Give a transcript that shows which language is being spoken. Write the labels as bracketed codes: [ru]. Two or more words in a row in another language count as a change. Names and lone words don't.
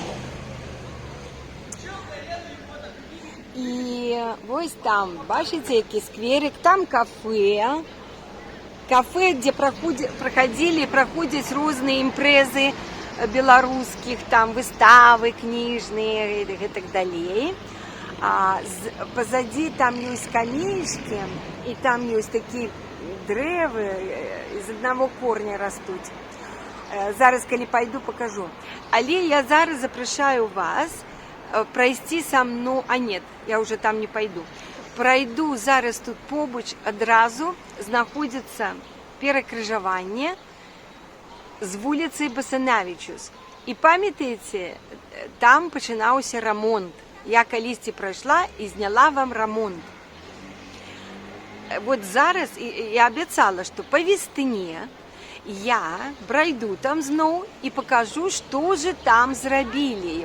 [be] І вось там, бачыце, які скверик, там кафе, где проходзяць розныя імпрэзы беларускіх, там выставы кніжныя і так далей. Позади там ёсць скамеечкі, і там ёсць такія дрэвы, з аднаго корня растуць. Зараз, калі пайду, пакажу. Але я зараз запрашаю вас прайсці са мной, [ru] нет, я уже там [be] не пайду. Прайду зараз тут побач, адразу знаходзіцца перакрыжаванне з вуліцай Басанавічус. І памятаеце, там пачынаўся рамонт. Я калісьці прайшла і зняла вам рамонт. Вот зараз я абяцала, што па весне я прайду там зноў і пакажу, што же там зрабілі.